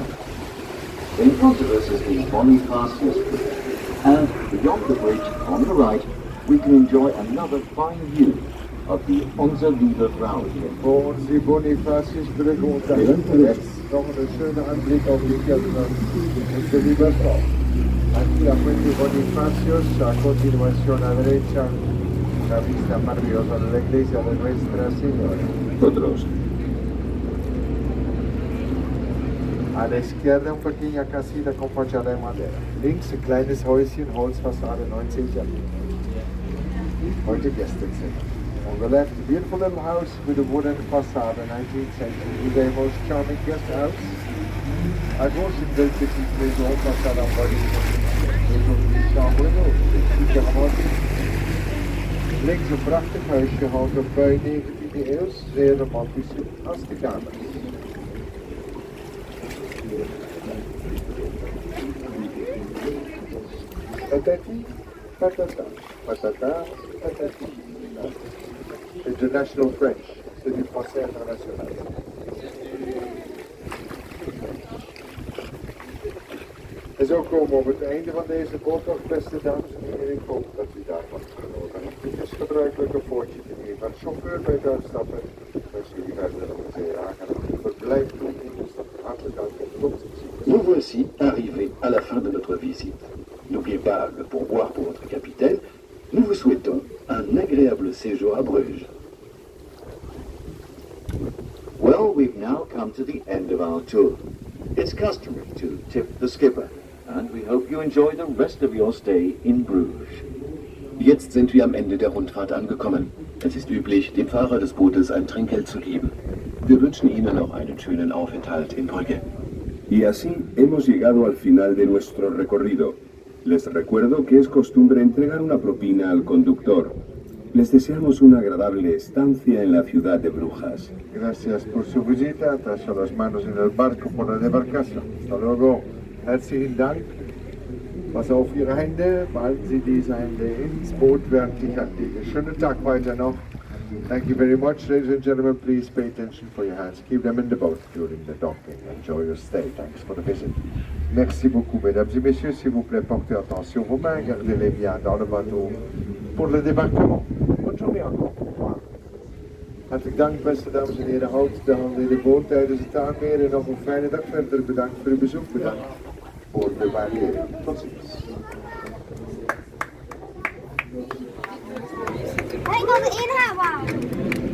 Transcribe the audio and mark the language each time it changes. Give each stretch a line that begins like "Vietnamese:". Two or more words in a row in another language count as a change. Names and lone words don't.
English: In front of us is the Bonifacius Bridge, and beyond the bridge, on the right, we can enjoy another fine view of the Onze-Lieve Vrouwenkerk.
Dutch: Voor ons die Bonifaciusbrug
German: und da hinten rechts noch ein schöner Anblick auf die Kirche Onze Lieve Frau.
Spanish: Aquí a Puente Bonifacius, a continuación a derecha, la vista maravillosa de la iglesia de Nuestra Señora. Otros. A la izquierda una pequeña casita con fachada de madera.
German: Links ein kleines Häuschen, Holzfassade 19. Jahrhundert. Heute Gästezimmer.
English: On the left, a beautiful little house with a wooden facade, 19th century, the most charming guest house.
French: À gauche, une belle petite maison, façade en bois, maison de chambre d'eau,
Dutch: links een prachtig huisje, houten pui, 19 eeuws zeer romantische als de kamers.
French: Patati, patata, patata, patati.
English: International French,
French: c'est du français international.
Dutch: En zo komen we op het einde van deze boottocht, beste dames en heren. Ik hoop dat u daarvan genoten hebt. Het is gebruikelijk een voortje te nemen. Maar de chauffeur bij het uitstappen, wens jullie verder nog een zeer aangenaam verblijf toe in de stad. Hartelijk dank en tot ziens.
French: Nous voici arrivés à la fin de notre visite. N'oubliez pas le pourboire pour votre capitaine. Nous vous souhaitons un agréable séjour à Bruges.
English: Well, we've now come to the end of our tour. It's customary to tip the skipper, and we hope you enjoy the rest of your stay in Bruges.
German: Jetzt sind wir am Ende der Rundfahrt angekommen. Es ist üblich, dem Fahrer des Bootes ein Trinkgeld zu geben. Wir wünschen Ihnen noch einen schönen Aufenthalt in Brügge.
Spanish: Y así hemos llegado al final de nuestro recorrido. Les recuerdo que es costumbre entregar una propina al conductor. Les deseamos una agradable estancia en la ciudad de Brujas. Gracias por su visita. Atacho las manos en el barco por la debarcación. Hasta luego.
German: Herzlichen Dank. Pass auf Ihre Hände. Behalten Sie diese Hände ins Boot, während ich anlege. Schönen Tag weiter noch.
English: Thank you very much, ladies and gentlemen. Please pay attention for your hands. Keep them in the boat during the docking. Enjoy your stay. Thanks for the visit.
French: Merci beaucoup, mesdames et messieurs. S'il vous plaît, portez attention vos mains. Gardez-les bien dans le bateau pour le débarquement. Bonne journée encore. Au revoir.
Dutch: Hartelijk dank, beste dames en heren. Houd de handen in de boot tijdens het aanmeren. En nog een fijne dag verder. Bedankt voor uw bezoek. Bedankt voor de waardering. Tot ziens. Hey, ik wil de inhoud.